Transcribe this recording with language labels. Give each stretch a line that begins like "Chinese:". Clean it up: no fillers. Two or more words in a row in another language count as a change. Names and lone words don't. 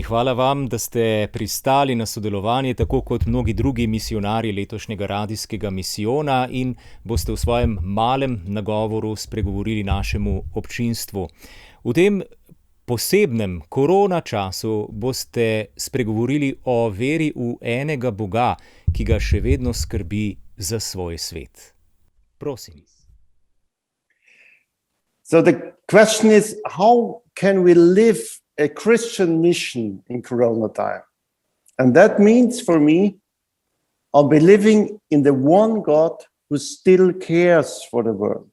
Slovenian: Hvala vam, da ste pristali na sodelovanje, tako kot mnogi drugi misijonarji letošnjega radijskega misijona, in boste v svojem malem nagovoru spregovorili našemu občinstvu. V tem posebnem korona času boste spregovorili o veri v enega Boga, ki ga še vedno skrbi za svoj svet. Prosim.
English: So the question is, how can we live a Christian mission in Corona time? And that means for me, I'll be living in the one God who still cares for the world.